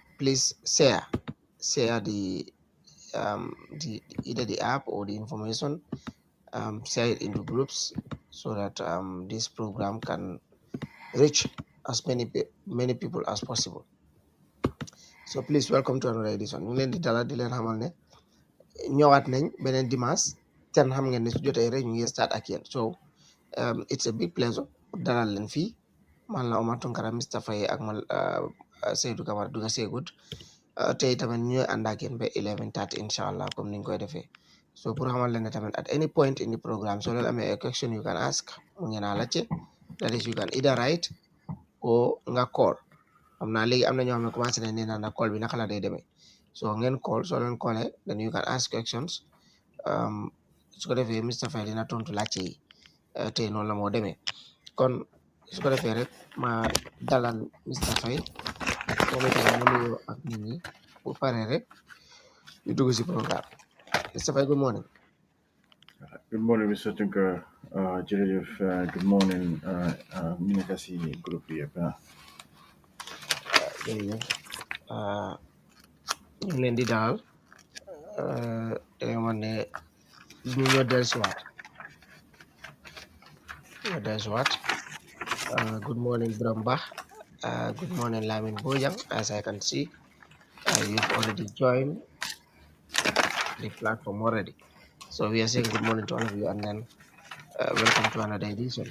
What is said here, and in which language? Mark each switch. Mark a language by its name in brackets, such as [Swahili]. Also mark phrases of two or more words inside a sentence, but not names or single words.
[English] Please share the either the app or the information. Share it into groups so that this program can reach as many people as possible. So please welcome to another edition. [Wolof] Ñu ngi leen di dalal di leen xamal ne ñëwaat nañ beneen dimanche ten xam ngeen ne su jotee rek ñu ngi start ak yéen [English] so it's a big pleasure [Wolof] dalal leen fii man la Omar Tunkara Mr Faye ak man Seydou Camara Duga Segoud tey tamit ñu ànd ak yéen ba 11:30 [Arabic] إن شاء الله [Wolof] comme ni ñu koy defee so pour xamal leen ne tamit [English] at any point in the programme [Wolof] so leen amee [English] a question you can ask [Wolof] mu ngeen a laajte [English] that is you can either write or [Wolof] nga call xam naa léegi am na ñoo xam ne commencé nañ nee na call bi naka la day demee so ngeen call soo leen callee [English] then you can ask questions [Wolof] su ko defee Mr Faye dina tontu laajte yi tey noonu la moo demee kon su ko defee rek ma dalal Mr Faye moom itam mu nuyoo ak nit ñi bu paree rek ñu dugg si programme Mr Faye [English] good morning. Good morning, Mr. Tunkar. Jërëjëf, good morning, [Wolof] ñu nekk si groupe bi yëpp. jërëjëf ñu ngi leen di dalal te man ne ñu ñoo dellusiwaat [English] good morning [Wolof] Biram Bah. [English] Good morning, Lamin Bojang. As I can see, you've already joined the platform already. So we are saying good morning to all of you and then welcome to another edition.